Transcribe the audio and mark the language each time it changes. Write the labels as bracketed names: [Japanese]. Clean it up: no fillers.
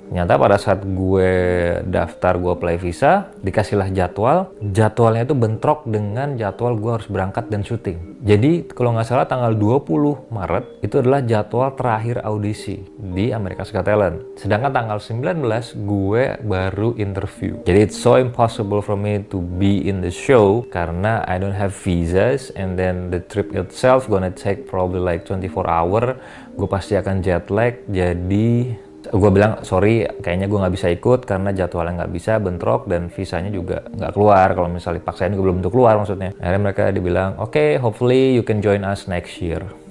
[Indonesian] Ternyata pada saat gue daftar, gue apply visa, dikasihlah jadwalnya itu bentrok dengan jadwal gue harus berangkat dan syuting. Jadi kalau nggak salah tanggal 20 Maret itu adalah jadwal terakhir audisi di America's Got Talent. Sedangkan tanggal 19 gue baru interview. Jadi [English] it's so impossible for me to be in the show [Indonesian] karena [English] I don't have visas, and then the trip itself gonna take probably like 24 hour. [Indonesian] Gue pasti akan jet lag, jadi gue bilang sorry, kayaknya gue nggak bisa ikut karena jadwalnya nggak bisa, bentrok, dan visanya juga nggak keluar. Kalau misalnya dipaksain gue belum tentu keluar maksudnya. Akhirnya mereka dibilang oke, [English] hopefully you can join us next year.